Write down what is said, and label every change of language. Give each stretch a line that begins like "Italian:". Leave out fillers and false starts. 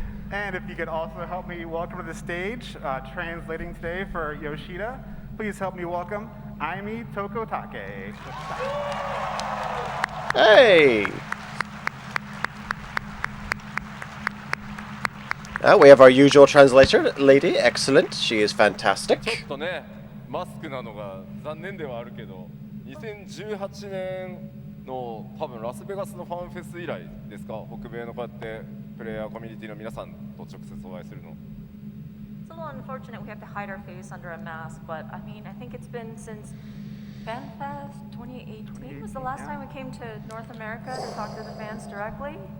English: And if you could also help me welcome to the stage, translating today for Yoshida, please help me welcome Aimi Tokotake. Hey! We have our usual translator, lady. Excellent. She is
Japanese: ちょ
English: fantastic.
Japanese: っとね、マスクなのが残念ではあるけど、2018年の多分ラスベガスのファンフェス以来ですか、北米のこうやってプレイヤーコミュニティの皆さんと直接お会いするの。
English: It's a little unfortunate we have to hide our face under a mask, but I mean, I think it's been since FanFest 2018 was the last time we came to North America to talk to the fans directly.